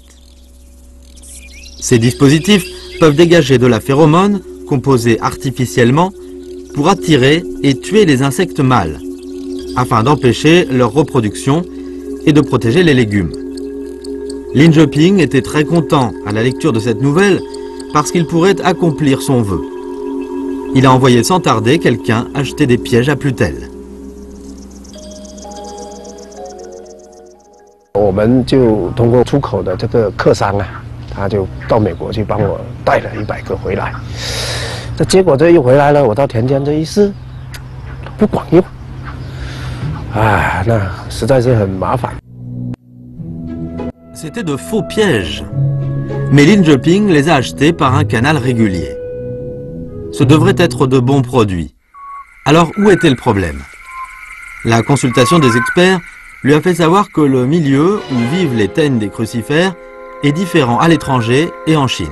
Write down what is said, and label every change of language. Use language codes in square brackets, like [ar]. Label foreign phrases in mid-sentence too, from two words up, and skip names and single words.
[fr] Ces dispositifs peuvent dégager de la phéromone, composée artificiellement, pour attirer et tuer les insectes mâles, afin d'empêcher leur reproduction et de protéger les légumes. Lin Je-ping était très content à la lecture de cette nouvelle parce qu'il pourrait accomplir son vœu. Il a envoyé sans tarder quelqu'un acheter des pièges à plutelles. [zh] 我们就通过出口的这个客商啊，他就到美国去帮我带了100个回来。这结果这一回来了，我到田间这一试，不管用，那实在是很麻烦。 [fr] C'était de faux pièges. Mais Lin Je-ping les a achetés par un canal régulier. Ce devraient être de bons produits. Alors où était le problème? La consultation des experts lui a fait savoir que le milieu où vivent les teignes des crucifères est différent à l'étranger et en Chine.